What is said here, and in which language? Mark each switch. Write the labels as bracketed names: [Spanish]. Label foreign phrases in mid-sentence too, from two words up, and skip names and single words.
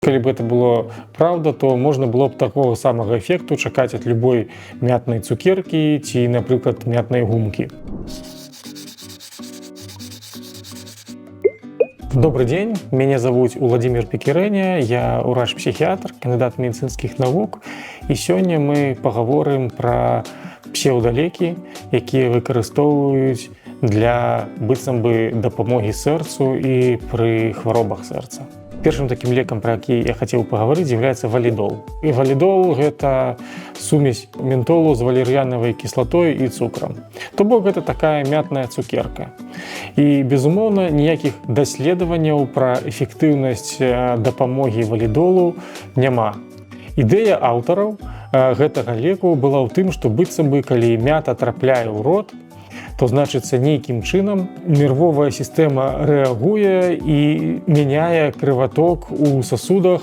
[Belarusian] Калі б это было праўда, то можна было б такого самага эфекту чакаць ад любой мятнай цукеркі ці, напрыклад, мятнай гумкі. [Russian] Добрый день, меня зовут Владимир Пекирэня, я урач-психиатр, кандидат медицинских наук, и сегодня мы поговорим про [Belarusian] псевдалекі, якія выкарыстоўваюць для быццам бы дапамогі сэрцу і пры хваробах сэрца. Першым таким лекам, про які [Russian] я хотел поговорить, является валидол. И валидол – это [Belarusian] сумесь ментолу [Russian] с валерьяновой кислотой и цукром. [Belarusian] То бок [Russian] это такая мятная цукерка. И, [Belarusian] безумоўна, ніякіх даследаванняў про эффектыўнасць дапамогі валидолу няма. Ідэя аўтараў гэтага леку была ў тым, што быццам бы, калі мята трапляе ў рот, то значыцца нейкім чынам нервовая сістэма рэагуе і мяняе крываток у сасудах.